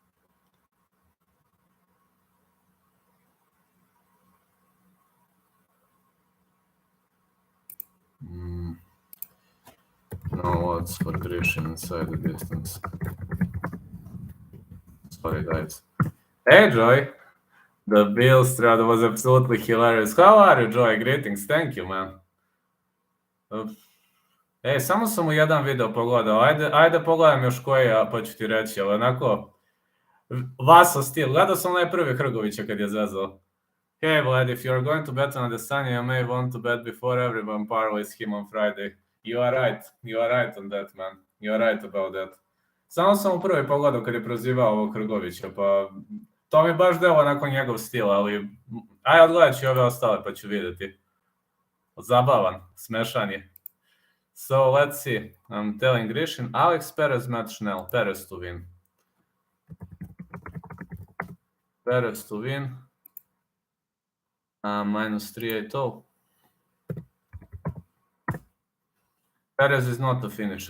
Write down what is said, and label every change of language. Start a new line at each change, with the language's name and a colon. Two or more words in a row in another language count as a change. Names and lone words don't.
English: No odds for Grishin inside the distance. Sorry, guys. Hey, Joy. The Bill Strad was absolutely hilarious. How are you, Joy? Greetings. Thank you, man.
Serbian: Samo sam u jedan video pogledao. Ajde pogledam još koji, pa ću ti reći, ali onako... Vaso stil. Gledao sam onaj prvi Hrgovića kad je zezao.
English: Hey, Vlad, if you're going to bet on Adesanya, you may want to bet before everyone parlays him on Friday. You are right. You are right on that, man. You are right about that.
Serbian: Samo sam u prvi pogledao kad je prozivao ovog Hrgovića, pa... To mi baš delo nakon njegov stil, ali... Aj, odgledat ću ove ostale, pa ću vidjeti. Zabavan, smešan je.
English: So, let's see. I'm telling Grishin. Alex Perez, Matt Schnell. Perez to win. Perez to win. Minus 380. Perez is not a finisher.